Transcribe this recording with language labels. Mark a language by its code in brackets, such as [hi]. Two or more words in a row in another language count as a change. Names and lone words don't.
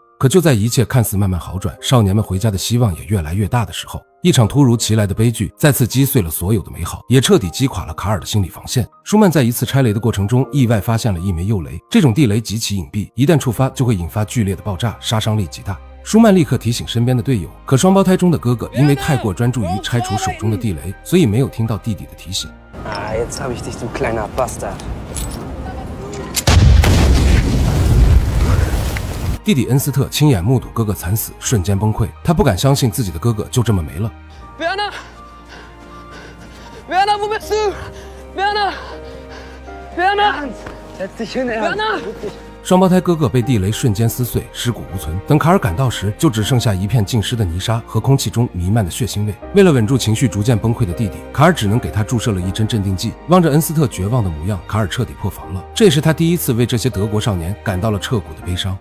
[zh] 可就在一切看似慢慢好转，少年们回家的希望也越来越大的时候，一场突如其来的悲剧再次击碎了所有的美好，也彻底击垮了卡尔的心理防线。舒曼在一次拆雷的过程中意外发现了一枚铀雷，这种地雷极其隐蔽，一旦触发就会引发剧烈的爆炸，杀伤力极大。舒曼立刻提醒身边的队友，可双胞胎中的哥哥因为太过专注于拆除手中的地雷，所以没有听到弟弟的提醒。 [de] Jetzt hab ich dich, du kleiner Bastard. [zh] 弟弟恩斯特亲眼目睹哥哥惨死，瞬间崩溃，他不敢相信自己的哥哥就这么没了。 [de] Werner! Werner, wo bist du? Werner! Werner! Setz dich hin, Werner! [zh] 双胞胎哥哥被地雷瞬间撕碎，尸骨无存。等卡尔赶到时，就只剩下一片浸湿的泥沙和空气中弥漫的血腥味。为了稳住情绪逐渐崩溃的弟弟，卡尔只能给他注射了1针镇定剂。望着恩斯特绝望的模样，卡尔彻底破防了。这也是他第一次为这些德国少年感到了彻骨的悲伤。